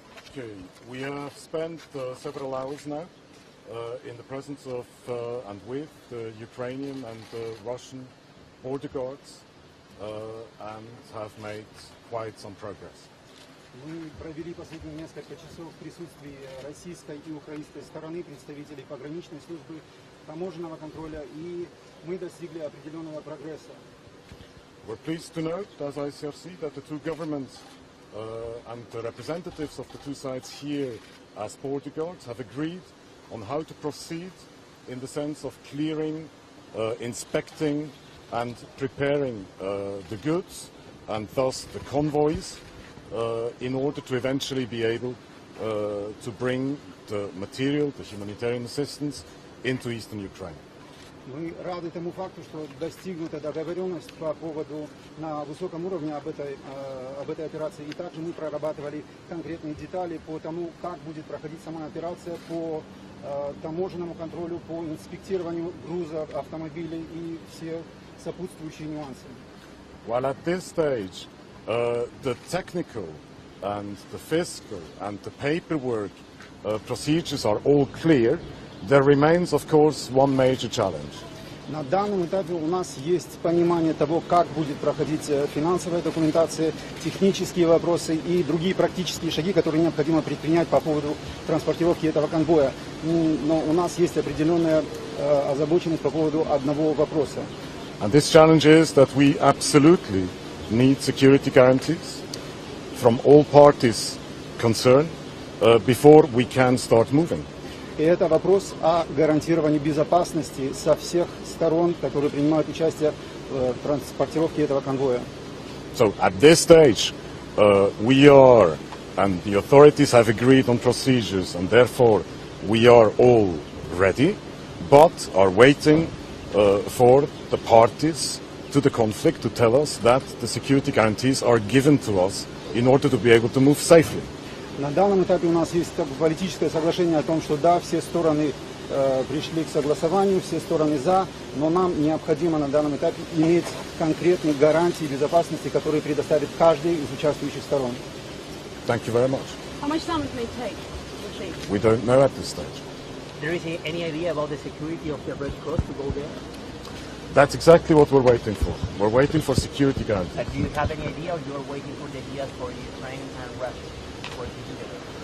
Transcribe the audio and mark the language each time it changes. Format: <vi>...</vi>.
<en>Okay, we have spent several hours now in the presence of and with the Ukrainian and the Russian border guards and have made quite some progress.</en> <ru>Мы провели последние несколько часов в присутствии российской и украинской стороны, представителей пограничной службы, таможенного контроля, и мы достигли определенного прогресса.</ru> <en>We're pleased to note, as ICRC, that the two governments and the representatives of the two sides here as border guards have agreed on how to proceed in the sense of clearing, inspecting and preparing the goods and thus the convoys in order to eventually be able to bring the material, the humanitarian assistance into eastern Ukraine.</en> <ru>Мы рады тому факту, что достигнута договоренность по поводу на высоком уровне об этой операции. И также мы прорабатывали конкретные детали по тому, как будет проходить сама операция, по таможенному контролю, по инспектированию грузов, автомобилей и все сопутствующие нюансы.</ru> <en>While at this stage, the technical and the fiscal and the paperwork procedures are all clear, there remains, of course, one major challenge.</en> <ru>На данном этапе у нас есть понимание того, как будет проходить финансовая документация, технические вопросы и другие практические шаги, которые необходимо предпринять по поводу транспортировки этого конвоя. Но у нас есть определенная озабоченность по поводу одного вопроса.</ru> <en>And this challenge is that we absolutely need security guarantees from all parties concerned before we can start moving.</en> <ru>И это вопрос о гарантировании безопасности со всех сторон, которые принимают участие в транспортировке этого конвоя.</ru> <en>So at this stage, we are, and the authorities have agreed on procedures, and therefore we are all ready, but are waiting for the parties to the conflict to tell us that the security guarantees are given to us in order to be able to move safely.</en> <ru>На данном этапе у нас есть политическое соглашение о том, что да, все стороны пришли к согласованию, все стороны за, но нам необходимо на данном этапе иметь конкретные гарантии безопасности, которые предоставит каждый из участвующих сторон.</ru> <en>Thank you very much. How much time it may take? We don't know at this stage. There is any idea about the security of the Red Cross to go there? That's exactly what we're waiting for. We're waiting for security guarantees. Do you have any idea, or you are waiting for the ideas for Ukraine and Russia working together?</en>